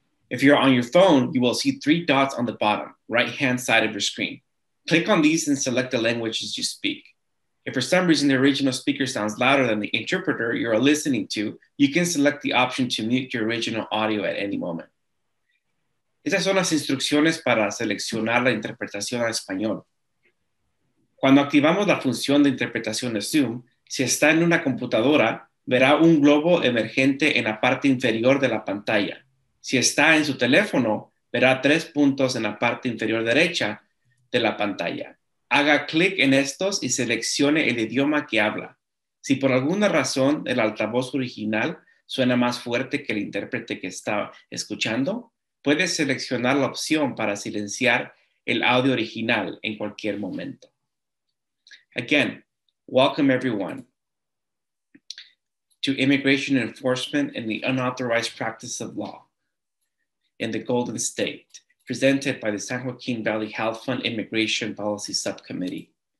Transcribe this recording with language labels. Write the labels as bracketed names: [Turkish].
[English] If you're on your phone, you will see 3 dots on the bottom, right-hand side of your screen. Click on these and select the languages you speak. If for some reason the original speaker sounds louder than the interpreter you're listening to, you can select the option to mute your original audio at any moment. [Spanish] Estas son las instrucciones para seleccionar la interpretación al español. Cuando activamos la función de interpretación de Zoom, si está en una computadora, verá un globo emergente en la parte inferior de la pantalla. Si está en su teléfono, verá 3 puntos en la parte inferior derecha de la pantalla. Haga clic en estos y seleccione el idioma que habla. Si por alguna razón el altavoz original suena más fuerte que el intérprete que está escuchando, puede seleccionar la opción para silenciar el audio original en cualquier momento. [English] Again, welcome everyone to Immigration Enforcement and the Unauthorized Practice of Law in the Golden State, presented by the San Joaquin Valley Health Fund Immigration Policy Subcommittee.